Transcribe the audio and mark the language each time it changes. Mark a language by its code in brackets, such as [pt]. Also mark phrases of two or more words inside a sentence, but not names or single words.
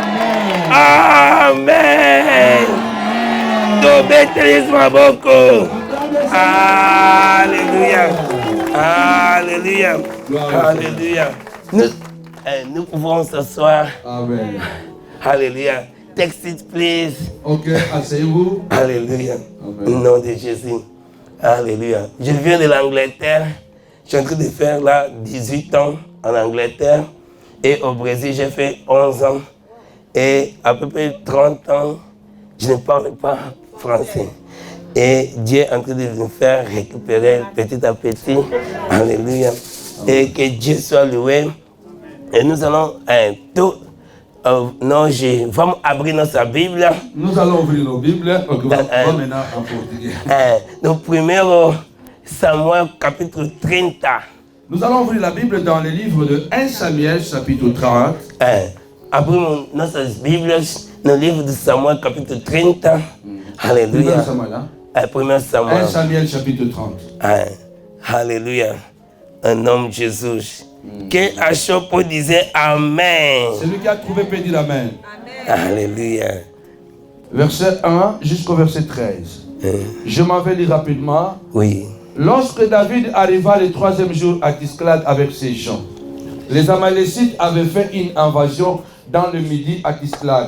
[fr] Amen. T'obéis-moi beaucoup. Alléluia. Alléluia. Alléluia. Nous pouvons s'asseoir. Amen. Alléluia. [en] Take seat, please. [fr] Ok, asseyez-vous. Alléluia. Amen. Au nom de Jésus. Alléluia. Je viens de l'Angleterre. Je suis en train de faire là 18 ans en Angleterre. Et au Brésil, j'ai fait 11 ans. Et à peu près 30 ans, je ne parle pas français. Et Dieu est en train de nous faire récupérer petit à petit. Alléluia. Et que Dieu soit loué. Et nous allons non, [pt] vamos abrir nossa Bíblia. [fr] Nous allons ouvrir nos Bibles. Ok, on va maintenant en portugais. [pt] No primeiro Samuel capítulo 30. [fr] Nous allons ouvrir la Bible dans le livre de 1 Samuel, chapitre 30. [pt] Abrimos nossas Bíblias no livro de Samuel capítulo 30. Aleluia. [fr] 1 Samuel, hein? 1 Samuel. 1 Samuel, chapitre 30. [pt] Aleluia. Em nome de Jesus. Quem achou pode dizer amém. [fr] Celui qui a trouvé peut dire Amen. Alléluia. Verset 1 jusqu'au verset 13. Je m'en vais lire rapidement. Oui. Lorsque David arriva le 3e jour à Tisclad avec ses gens, les Amalécites avaient fait une invasion dans le midi à Tisclad.